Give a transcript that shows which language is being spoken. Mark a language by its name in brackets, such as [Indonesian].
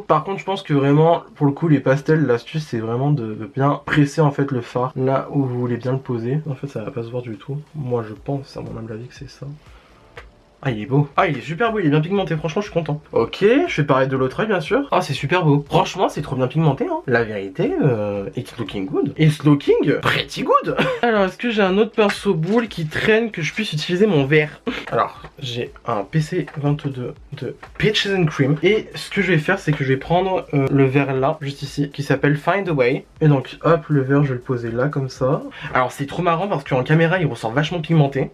[French] Par contre je pense que vraiment pour le coup les pastels, l'astuce c'est vraiment de bien presser en fait le fard là où vous voulez bien le poser. En fait ça va pas se voir du tout. Moi je pense à mon humble avis que c'est ça. Ah, il est beau. Ah, il est super beau, il est bien pigmenté, franchement, je suis content. Ok, je fais pareil de l'autre œil, bien sûr. Ah, c'est super beau. Franchement, c'est trop bien pigmenté, hein. La vérité, [English] it's looking good. It's looking pretty good. [French] Alors, est-ce que j'ai un autre pinceau boule qui traîne que je puisse utiliser mon verre? Alors, j'ai un PC22 de Peaches and Cream. Et ce que je vais faire, c'est que je vais prendre le verre là, juste ici, qui s'appelle Find a Way. Et donc, hop, le verre, je vais le poser là, comme ça. Alors, c'est trop marrant parce qu'en caméra, il ressort vachement pigmenté.